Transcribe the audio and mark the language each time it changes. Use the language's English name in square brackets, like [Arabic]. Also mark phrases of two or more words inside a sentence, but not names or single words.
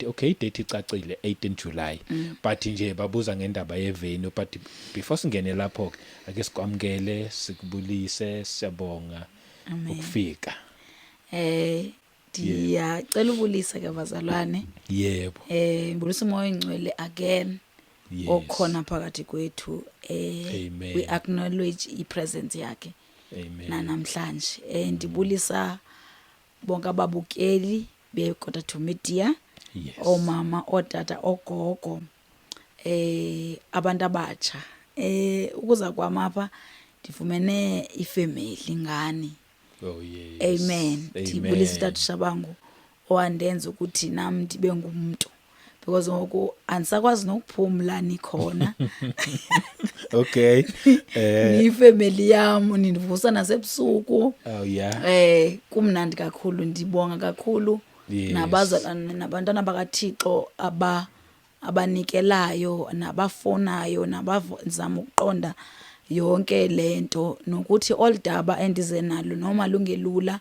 [Zulu] Okay, date icacile 18 July but nje babuza ngendaba ye [English] venue but before [Zulu] singene lapho ake sikwamukele sikubulise siyabonga ukufika. [Xhosa] Ndiyacela ubulisa ke bazalwane. Yebo. [Zulu] Ngibulisa umoya ongcwele again. [English] Yes. [Zulu] Okhona phakathi kwethu [English] Amen. we acknowledge ipresence yakhe Amen. [Xhosa] namhlanje ndibulisa bonke ababukeli bekota 2 Media. [English] Yes. [Xhosa] Omama otata ogogo abantu abatsha ukuza kwami apha ndifumene ifamily ngani. [English] Oh yes. Amen. [Xhosa] Ndibulisa uTata Shabangu owandenza ukuthi nami ndibe ngumuntu because ngoku andisakwazi nokuphumla nikhona. [English] Okay. [Xhosa] Ni family yami nindivusa nasebusuku. [English] Oh yeah. [Xhosa] Kumnandi kakhulu ndibonga kakhulu [English] Yes. [Xhosa] nabazalwane nabantwana bakaThixo abanikelayo nabafonayo nabazama ukuqonda yonke lento nokuthi oldaba endize nalo noma lungelula